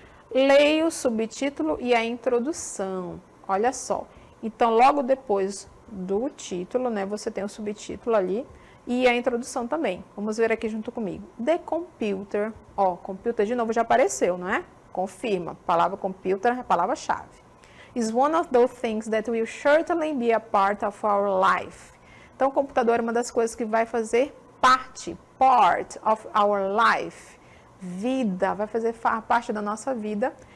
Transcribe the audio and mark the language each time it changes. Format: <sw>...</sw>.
<pt>Leia o subtítulo e a introdução. Olha só. Então, logo depois do título, né, você tem o subtítulo ali e a introdução também. Vamos ver aqui junto comigo. The computer, ó, computer de novo já apareceu, não é? Confirma, palavra computer é a palavra-chave.</pt> <en>Is one of those things that will certainly be a part of our life.</en> <pt>Então, o computador é uma das coisas que vai fazer parte,</pt> <en>part of our life,</en> <pt>vida, vai fazer parte da nossa vida.</pt>